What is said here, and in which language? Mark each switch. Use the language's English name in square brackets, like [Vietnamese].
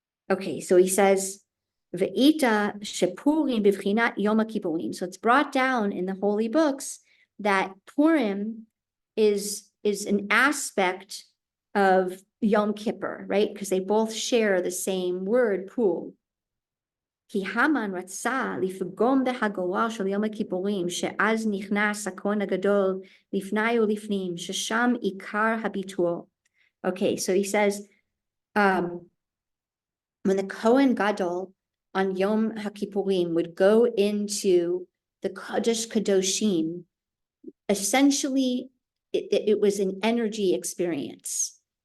[English] Okay, so he says, [Hebrew] Ve'ita shepurim bivchinat Yom Kippurim. [English] So it's brought down in the holy books that Purim is an aspect of Yom Kippur, right? Because they both share the same word, pul. [Hebrew] כי המן רצה לפגום בהגורל של יום הכיפורים, שאז נכנס הכהן הגדול לפני ולפנים, ששם עיקר הביטול. [English] Okay, so he says, when the Kohen Gadol on Yom HaKippurim would go into the Kodesh Kadoshim, essentially it was an energy experience.